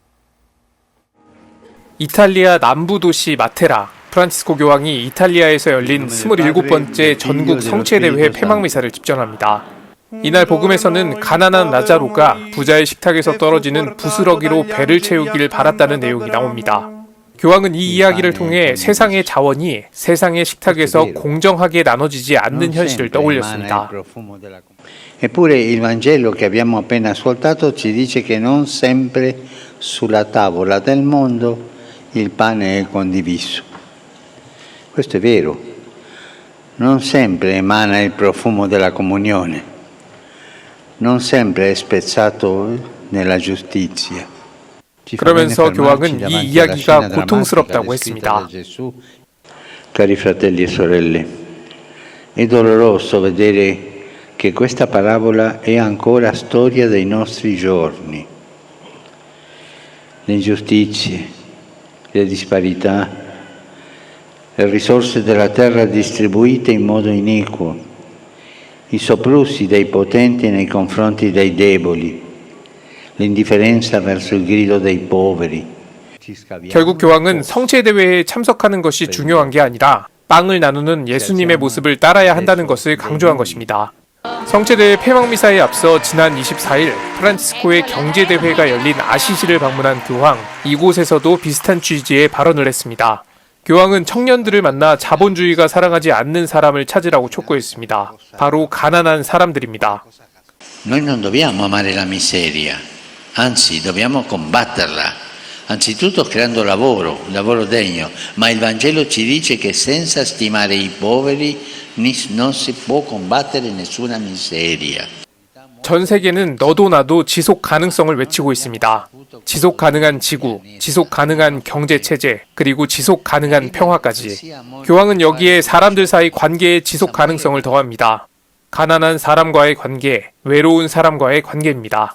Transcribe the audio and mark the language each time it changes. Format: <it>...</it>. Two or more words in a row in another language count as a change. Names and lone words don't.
<ko>이탈리아 남부 도시 마테라, 프란치스코 교황이 이탈리아에서 열린 27번째 전국 성체대회 폐막미사를 집전합니다. 이날 복음에서는 가난한 라자로가 부자의 식탁에서 떨어지는 부스러기로 배를 채우길 바랐다는 내용이 나옵니다. 교황은 이 이야기를 통해 세상의 자원이 세상의 식탁에서 공정하게 나눠지지 않는 현실을 떠올렸습니다.</ko> <it>Eppure il Vangelo che abbiamo appena ascoltato ci dice che non sempre sulla tavola del mondo il pane è condiviso. Questo è vero. Non sempre emana il profumo della comunione. Non sempre è spezzato nella giustizia.</it> <ko>그러면서 교황은 이 이야기가 고통스럽다고 했습니다.</ko> <it>Cari fratelli e sorelle, è doloroso vedere che questa parabola è ancora storia dei nostri giorni. Le ingiustizie, le disparità, le risorse della terra distribuite in modo iniquo, i soprusi dei potenti nei confronti dei deboli, l'indifferenza verso il grido dei poveri.</it> <ko>결국 교황은 성체대회에 참석하는 것이 중요한 게 아니라 빵을 나누는 예수님의 모습을 따라야 한다는 것을 강조한 것입니다. 성체대회 폐막미사에 앞서 지난 24일 프란치스코의 경제대회가 열린 아시시를 방문한 교황, 이곳에서도 비슷한 취지의 발언을 했습니다. 교황은 청년들을 만나 자본주의가 사랑하지 않는 사람을 찾으라고 촉구했습니다. 바로 가난한 사람들입니다.</ko> <it>Noi non dobbiamo amare la miseria, anzi dobbiamo combatterla, anzitutto creando lavoro, lavoro degno, ma il Vangelo ci dice che senza stimare i poveri non si può combattere nessuna miseria.</it> <ko>전 세계는 너도 나도 지속 가능성을 외치고 있습니다. 지속 가능한 지구, 지속 가능한 경제 체제, 그리고 지속 가능한 평화까지. 교황은 여기에 사람들 사이 관계의 지속 가능성을 더합니다. 가난한 사람과의 관계, 외로운 사람과의 관계입니다.</ko>